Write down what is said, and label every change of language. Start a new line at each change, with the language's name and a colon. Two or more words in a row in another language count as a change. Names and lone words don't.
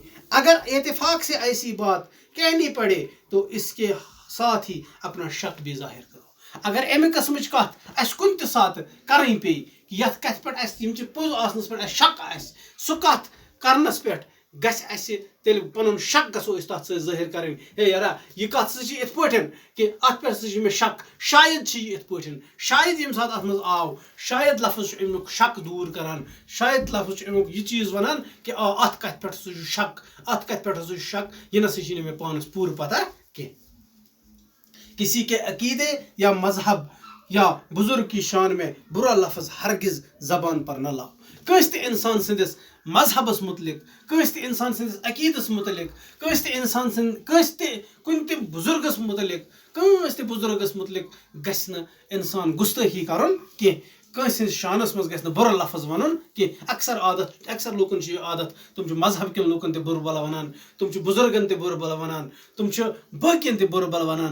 Urdu: اگر اتفاق سے ایسی بات کہنی پڑے تو اس کے ساتھ ہی اپنا شک بھی ظاہر کرو.
Kashmiri: اگر امہِ قسمٕچ کتھ اسہِ کُنہِ تہِ ساتہٕ کرٕنۍ پیٚیہِ کہِ یتھ کتھِ پٮ۪ٹھ اسہِ یِم چہِ پوٚز آسنس پٮ۪ٹھ اسہِ شک آسہِ سُہ کتھ کرنس پٮ۪ٹھ گژھِ اسہِ تیٚلہِ پنُن شک گژھو أسۍ تتھ سۭتۍ ظٲہر کرٕنۍ. ہے یارا یہِ کتھ ہسا چھِ یِتھ پٲٹھۍ کہِ اتھ پٮ۪ٹھ ہسا چھِ مےٚ شک شاید چھِ یہِ یِتھ پٲٹھۍ شاید ییٚمہِ ساتہٕ اتھ منٛز آو شاید لفظ چھُ امیُک شک دوٗر کران شاید لفظ چھُ امیُک یہِ چیٖز ونان کہِ آ اتھ کتھِ پٮ۪ٹھ ہسا چھُ شک اتھ کتھِ پٮ۪ٹھ ہسا چھُ شک یہِ نسا چھِ نہٕ مےٚ پانس پوٗرٕ پتہ کینٛہہ.
Urdu: کسی کے عقیدے یا مذہب یا بزرگ کی شان میں برا لفظ ہرگز زبان پر نہ لاؤ.
Kashmiri: کس تہ انسان سندس مذہبس متعلق، کس تہ انسان سندس عقیدس متعلق، کس تہ انسان سند کس تہ کن تہ بزرگس متعلق، کس تہ بزرگس متعلق گژھِ نہٕ انسان گستٲخی کرُن کینٛہہ. کٲنٛسہِ ہٕنٛدِس شانس منٛز گژھِ نہٕ بُرٕ لفظ وَنُن کینٛہہ. اکثر لوٗکن چھُ یہِ عادت، تِم چھِ مذہب کٮ۪ن لوٗکن تہِ بُرٕ بلا وَنان، تِم چھِ بُزرگن تہِ بُرٕ بلا وَنان، تِم چھِ باقین تہِ بُرٕ بلا وَنان.